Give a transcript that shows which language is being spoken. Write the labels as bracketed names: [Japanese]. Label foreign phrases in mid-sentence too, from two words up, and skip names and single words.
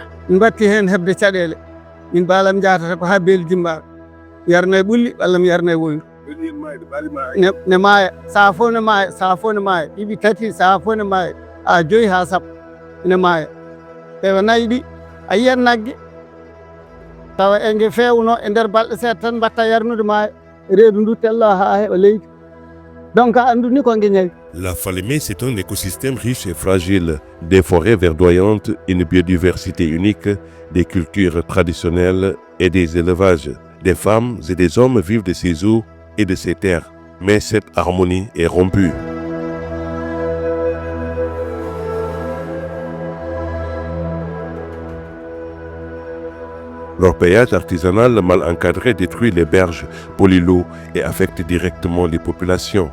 [Fula] min batti hen hebde caɗele min baalam jatata ko ha beeli dimbaɗo yarna e ɓulli walla mi yarna e woyru ne maaya saha fof ne maaya ɗiɗi tati saha fof ne maaya a 5 ha 7 ne maaya tawa nayyi ɗi a yiyat naggue tawa enge fewno e nder balɗe seeɗa tan mbatta yarnude maaya reedu ndu tella ha heɓa leydi donc andu ni ko gueñayi. [French] La Falémé, c'est un écosystème riche et fragile, des forêts verdoyantes, une biodiversité unique, des cultures traditionnelles et des élevages. Des femmes et des hommes vivent de ces eaux et de ces terres, mais cette harmonie est rompue. L'orpaillage artisanal mal encadré détruit les berges, pollue l'eau et affecte directement les populations.